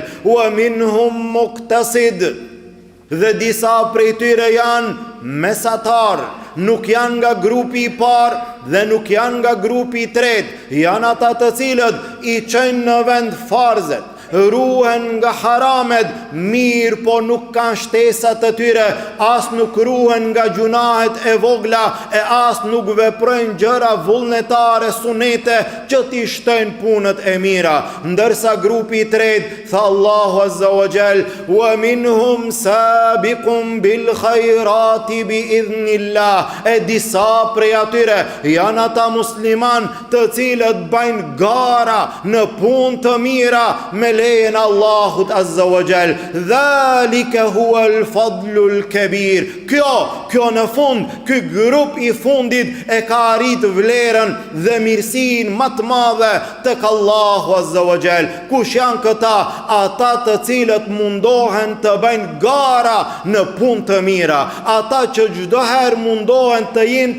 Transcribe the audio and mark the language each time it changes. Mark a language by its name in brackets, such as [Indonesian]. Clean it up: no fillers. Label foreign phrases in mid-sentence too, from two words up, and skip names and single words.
[Arabic] ومنهم مقتصد, [Albanian] dhe disa prej tyre janë mesatar, nuk janë nga grupi I parë dhe nuk janë nga grupi I tretë, janë ata të cilët I çojnë në vend farzet, ruhen nga haramet, mirë po nuk kanë shtesat të tyre, as nuk ruhen nga gjunahet e vogla, e as nuk veprojnë gjëra vullnetare, sunete që t'i shtojnë punët e mira. Ndërsa grupi i tretë, tha Allahu [Arabic] عز وجل, ومنهم سابق بالخيرات بإذن الله, [Albanian] e disa prej atyre janë ata musliman të cilët bajnë gara në punë të mira me lejen e Allahut [Arabic] عز وجل. ذلك هو الفضل الكبير. [Albanian] Kjo në fund, ky grup i fundit e ka arrit vlerën dhe mirësinë më të madhe tek Allahu [Arabic] عز وجل. [Albanian] Kush janë këta? Ata të cilët mundohen të bëjnë gara në punë të mira, ata që çdo herë mundohen të jenë